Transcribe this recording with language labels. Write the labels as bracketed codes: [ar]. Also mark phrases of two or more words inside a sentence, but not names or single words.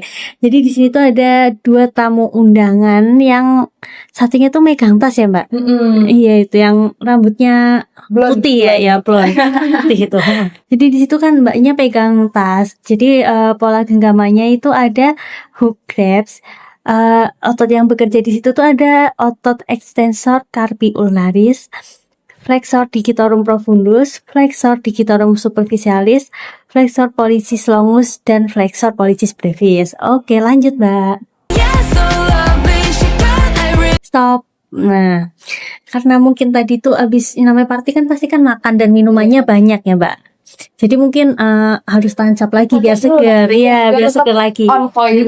[id] Jadi di sini tuh ada 2 tamu undangan yang satunya tuh megang tas ya, Mbak. Iya, itu yang rambutnya putih ya, blonde. Putih itu. Jadi di situ kan Mbaknya pegang tas. Jadi pola genggamannya itu ada [en] hook grabs. [id] Otot yang bekerja di situ tuh ada otot [la] extensor carpi ulnaris, flexor digitorum profundus, flexor digitorum superficialis, flexor pollicis longus, dan flexor pollicis brevis. [id] Oke, lanjut, Mbak. Stop. Nah, karena mungkin tadi tuh abis namanya party kan pasti kan makan dan minumannya banyak ya, Mbak. Jadi mungkin harus tancap lagi biar segar, ya biar segar lagi. [en] On point.